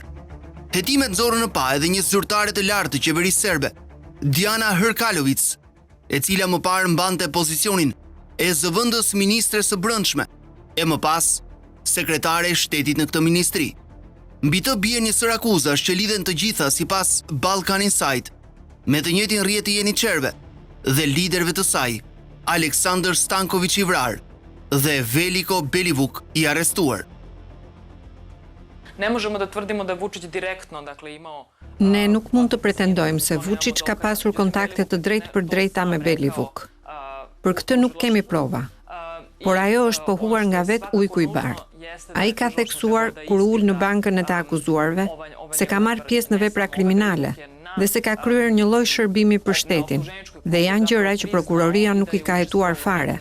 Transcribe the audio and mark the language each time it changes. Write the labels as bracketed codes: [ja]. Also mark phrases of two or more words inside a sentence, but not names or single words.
[sq] Hetimet nxorën në pa edhe një zyrtare të lartë të qeverisë serbe, Diana Hrkalovic, e cila më parë mbante pozicionin e zëvendës ministres së brendshme, e më pas sekretare e shtetit në këtë ministri. Mbi të bie një sër akuzash që lidhen të gjitha sipas Balkan Insight me të njëjtin rrjet të Jeniçerëve dhe liderëve të saj, Aleksandar Stanković i vrarë dhe Veliko Belivuk i arrestuar. [sr] Ne možemo da tvrdimo da je Vučić direktno, dakle, imao... [sq] Ne nuk mund të pretendojmë se Vučić ka pasur kontakte të drejtë për drejta me Belivuk. Për këtë nuk kemi prova, por ajo është pohuar nga vetë ujku i bardhë. Ai ka theksuar kur ul në bankën e të akuzuarve se ka marrë pjesë në vepra kriminale dhe se ka kryer një lloj shërbimi për shtetin, dhe janë gjëra që prokuroria nuk i ka hetuar fare.